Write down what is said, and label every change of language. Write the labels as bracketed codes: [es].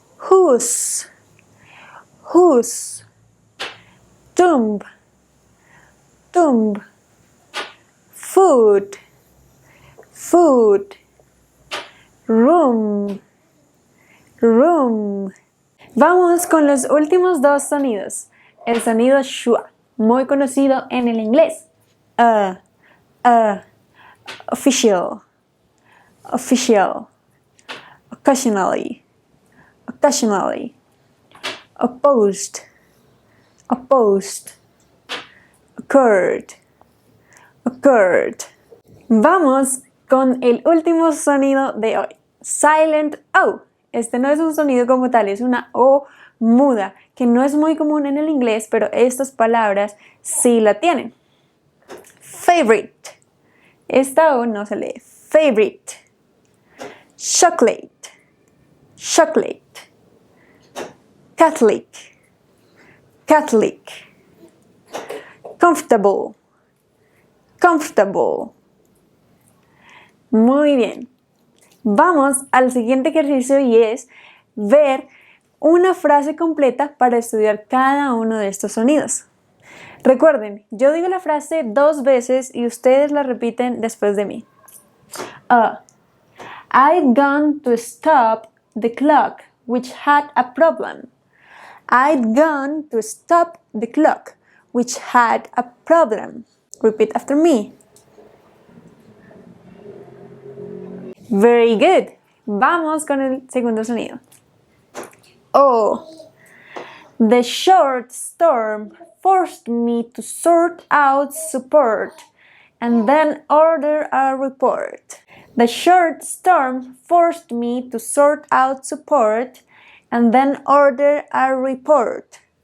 [en] Whose, whose, tomb, tomb, food, food, room, room. [es] Vamos con los últimos dos sonidos. El sonido schwa, muy conocido en el inglés. [en] Official, official, occasionally, occasionally, opposed, opposed, occurred, occurred. [es] Vamos con el último sonido de hoy. [en] Silent O. [es] Este no es un sonido como tal, es una O muda, que no es muy común en el inglés, pero estas palabras sí la tienen. [en] Favorite, [es] Esta O no se lee. [en] Favorite. Chocolate. Chocolate. Catholic. Catholic. Comfortable. Comfortable. [es] Muy bien. Vamos al siguiente ejercicio y es ver una frase completa para estudiar cada uno de estos sonidos. Recuerden, yo digo la frase 2 veces y ustedes la repiten después de mí. [en] I'd gone to stop the clock, which had a problem. I'd gone to stop the clock, which had a problem. Repeat after me. Very good. [es] Vamos con el segundo sonido. [en] O. The short storm forced me to sort out support and then order a report. The short storm forced me to sort out support and then order a report.